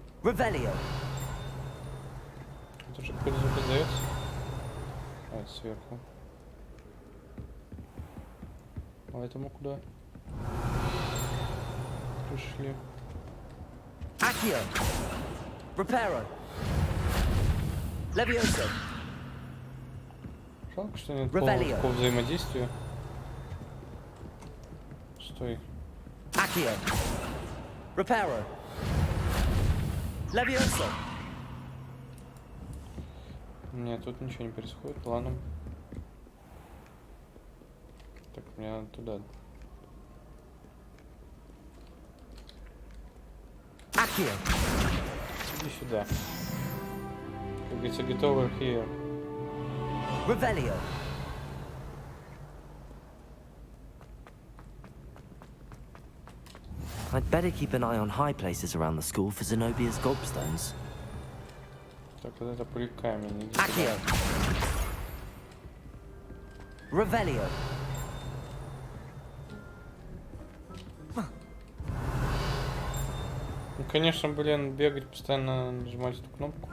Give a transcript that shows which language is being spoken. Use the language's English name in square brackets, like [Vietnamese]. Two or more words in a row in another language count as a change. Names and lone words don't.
[Russian] Revelio. Это же какой-то звук издается? А, это сверху. А это мы куда? Пришли. Accio. Reparo. Levioso. Жалко, что нет такого взаимодействия. Стой. Accio. Reparo. Levioso. Нет, тут ничего не происходит. Ладно. Так, мне надо туда. Accio. Иди сюда. Как говорится, [English] get over here. [Russian] Revelio. [English] I'd better keep an eye on high places around the school for Zenobia's gobstones. [Russian] Так, вот это пыль камень. Иди Accio. Revelio. Ну, конечно, блин, бегать, постоянно нажимать эту кнопку.